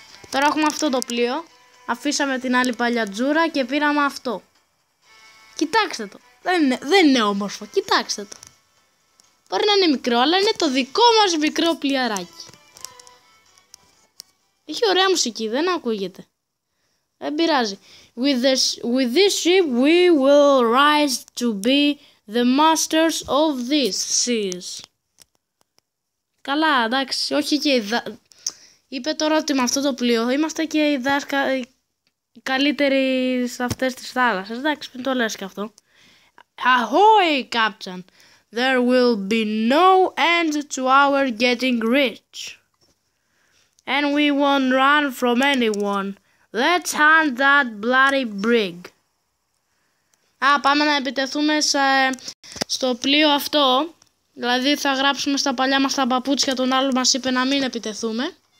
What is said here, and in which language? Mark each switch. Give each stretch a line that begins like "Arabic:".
Greek: Τώρα έχουμε αυτό το πλοίο. Αφήσαμε την άλλη παλιατζούρα και πήραμε αυτό. Κοιτάξτε το. Δεν είναι όμορφο. Κοιτάξτε το. Μπορεί να είναι μικρό, αλλά είναι το δικό μας μικρό πλοιαράκι. Έχει ωραία μουσική, δεν ακούγεται. Δεν πειράζει.
English: With this ship we will rise to be the masters of these seas.
Greek: Καλά, εντάξει, όχι και είπε τώρα ότι με αυτό το πλοίο είμαστε και οι καλύτεροι σε αυτές τις θάλασσες. Εντάξει, μην το λες και αυτό.
English: Ahoy, Captain! There will be no end to our getting rich. And we won't run from anyone. Let's hunt that bloody brig.
Greek: Πάμε να επιτεθούμε στο πλοίο αυτό. Δηλαδή θα γράψουμε στα παλιά μας τα παπούτσια, τον άλλο μας είπε να μην επιτεθούμε.